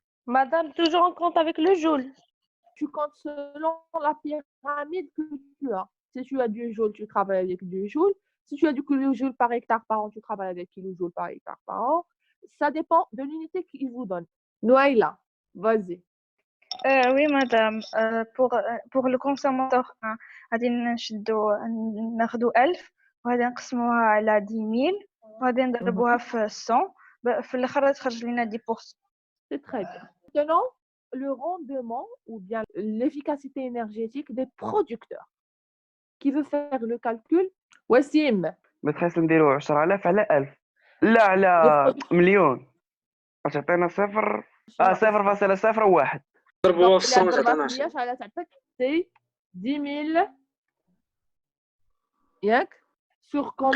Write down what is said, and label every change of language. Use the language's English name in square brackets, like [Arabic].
[French] Madame, toujours en compte avec le joule. Tu comptes selon la pyramide que tu as. Si tu as du joule, tu travailles avec du joule. Si tu as du kilojoule par hectare par an, tu travailles avec kilojoule par hectare par an. Ça dépend de l'unité qu'ils vous donnent. Noaïla, vas-y. Oui, madame. pour le consommateur 1 [Arabic] غادي ناخدو 1000 وغادي نقسموها على 10,000 وغادي نضربوها في 100 في الآخر تخرج لنا 10%. [French] C'est très bien. Maintenant, le rendement ou bien l'efficacité énergétique des producteurs. Qui veut faire le calcul? Wassim. [Arabic] بس خاص نديرو 10,000 على 1000 لا على مليون تعطينا صفر 0,01 ضربوها في اللي ضربها تعطينا في 100 10. على تعطيك سي 10,000 ياك [French] sur combien